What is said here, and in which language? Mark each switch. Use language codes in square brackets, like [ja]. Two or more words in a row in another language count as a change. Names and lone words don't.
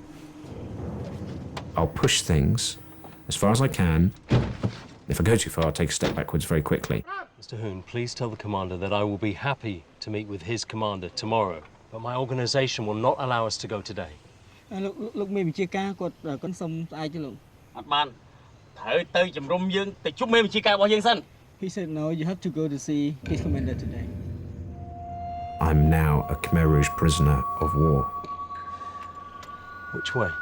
[en] I'll push things as far as I can. If I go too far, I'll take a step backwards very quickly. Mr. Hoon, please tell the commander that I will be happy to meet with his commander tomorrow, but my organization will not allow us to go today. [km] Look, me chia caគាត់គាត់សុំស្អែកទៅលោក អត់បានត្រូវទៅជំរុំយើងទៅជុំមេបញ្ជាការរបស់យើងសិន [en] He said no, you have to go to see his commander today. I'm now a Khmer Rouge prisoner of war. Which way?